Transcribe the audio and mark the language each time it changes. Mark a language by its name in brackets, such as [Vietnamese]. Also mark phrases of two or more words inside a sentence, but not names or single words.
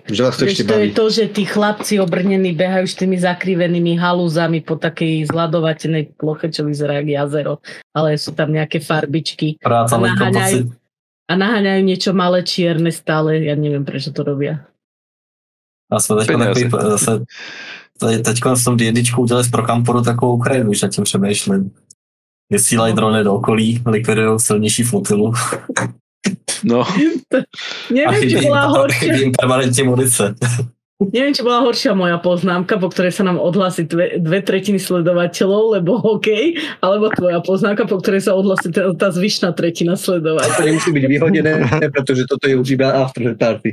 [Slovak] Že vás to ešte to je baví. to, že tí chlapci obrnení behajú s tými zakrivenými halúzami po takej zladovatenej ploche, čo vyzerá jak jazero, ale sú tam nejaké farbičky a naháňajú niečo malé čierne stále, ja neviem, prečo to robia. [Czech] A jsme teďka v tom D&Dčku udělali z Prokamporu takovou Ukrajinu, už nad tím přemýšlím. Vysílají drony do okolí, likvidují silnější flotilu. No. [Slovak] Neviem, či bola horšia. [Czech] Chybí im permanentne munice. [Slovak] Neviem, či bola horšia moja poznámka, po ktorej sa nám odhlási 2/3 sledovateľov, lebo hokej, alebo tvoja poznámka, po ktorej sa odhlási tá zvyšná tretina sledovateľov. To nemusí byť vyhodené, pretože toto je už iba [English] after party.